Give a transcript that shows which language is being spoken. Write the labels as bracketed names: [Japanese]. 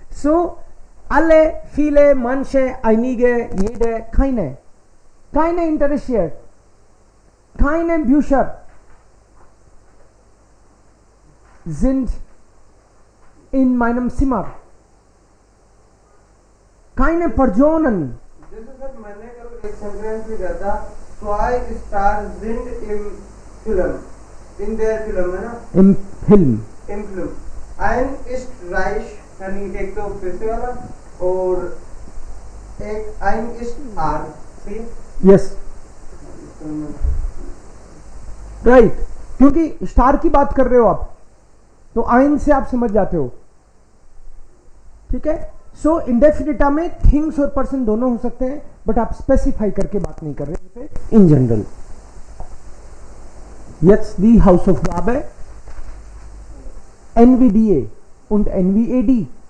[German] सो alle, viele, manche, einige, jede, keine interessiert, keine Bücher sind in meinem Zimmer, keine Personen। [Hindi] जैसे sir मैंने कल एक sentence भी दिया था, [German] zwei Stars sind im Film, in der Film [Hindi] है ना, [German] im Film, im Film, ein ist reich, [Hindi] यानी एक तो पैसे वाला और एक [German] ein ist arm, [Hindi] सही है? [English] Yes, right. [Hindi] क्योंकि स्टार की बात कर रहे हो आप, तो आइन से आप समझ जाते हो, ठीक है। सो इंडेफिनिटा में थिंग्स और पर्सन दोनों हो सकते हैं, बट आप स्पेसिफाई करके बात नहीं कर रहे, in general. [German] Jetzt die Hausaufgabe NVDA und NVAD.